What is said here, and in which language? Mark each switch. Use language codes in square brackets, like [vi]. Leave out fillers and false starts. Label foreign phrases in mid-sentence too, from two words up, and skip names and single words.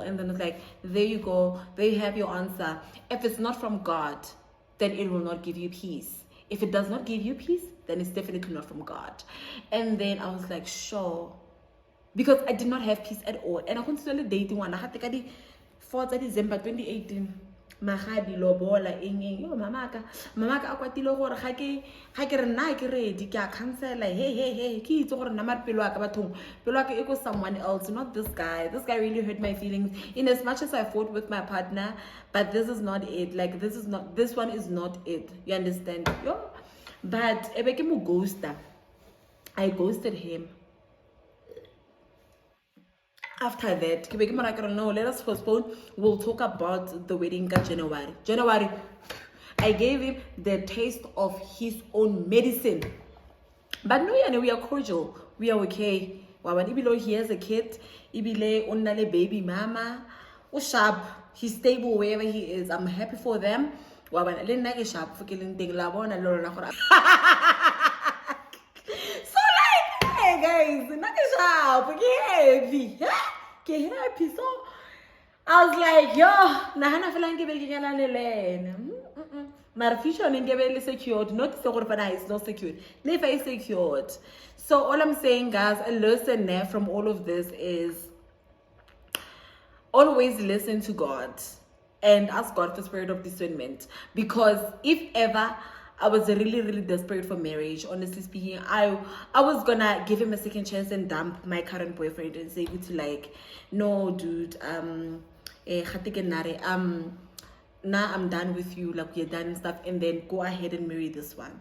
[en] And then it's like, there you go. There you have your answer. If it's not from God, then it will not give you peace. If it does not give you peace, then it's definitely not from God. And then I was like, sure. Because I did not have peace at all. And I continued dating one. I had to get 4th December 2018. [tn] Magadi lobola yo mamaka akwatile gore ga ke re nna ke ready ke a cancela hey ke itse gore nna mara pelo ka bathong pelo ka e go [en] someone else, not this guy really hurt my feelings in as much as I fought with my partner, but this is not it. Like, this one is not it. You understand? But [tn] ebe ke mo ghoster. [en] I ghosted him. After that, no, let us postpone. We'll talk about the wedding in January. I gave him the taste of his own medicine. But no, we are cordial. We are okay. He has a kid. [tn] Ibile onale baby mama. [en] Sharp. He's stable wherever he is. I'm happy for them. So like, hey guys, happy. So I was like, [st] yo, nahana felang ke be ke nyala le lena. [en] my future is secured, not it's not secured. Never is secured. So all I'm saying, guys, a lesson there from all of this is always listen to God and ask God for spirit of discernment. Because if ever I was really, really desperate for marriage, honestly speaking, I was gonna give him a second chance and dump my current boyfriend and say to like, no, dude, now I'm done with you, like we're done and stuff, and then go ahead and marry this one.